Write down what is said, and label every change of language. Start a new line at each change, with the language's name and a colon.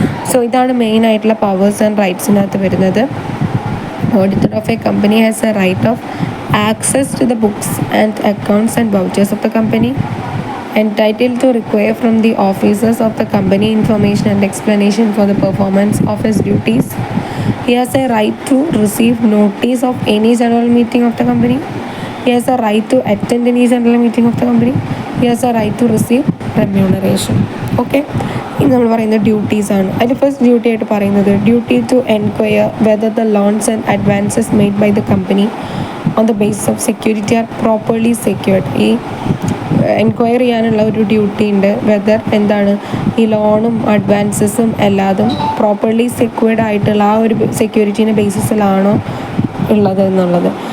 Malayalam: So ഇതാണ് മെയിനായിട്ടുള്ള powers and റൈറ്റ്സിനകത്ത് വരുന്നത്.
English: Auditor of a company has a right of access to the books and accounts and vouchers of the company. Entitled to require from the officers of the company information and explanation for the performance of his duties. He has a right to receive notice of any general meeting of the company. He has a right to attend any general meeting of the company. He has a right to receive remuneration.
Malayalam: Okay. ഇനി നമ്മൾ പറയുന്നത് duties ആണ്. അതിൽ first duty ആയിട്ട് പറയുന്നത്
English: Duty to enquire whether the loans and advances made by the company on the basis of security are properly secured.
Malayalam: ഈ enquiry ചെയ്യാനുള്ള ഒരു ഡ്യൂട്ടി ഉണ്ട്, വെദർ എന്താണ് ഈ ലോണും അഡ്വാൻസസും എല്ലാതും പ്രോപ്പർലി സെക്യൂർഡ് ആയിട്ടുള്ള ആ ഒരു സെക്യൂരിറ്റീൻ്റെ ബേസിസിലാണോ ഉള്ളത് എന്നുള്ളത്.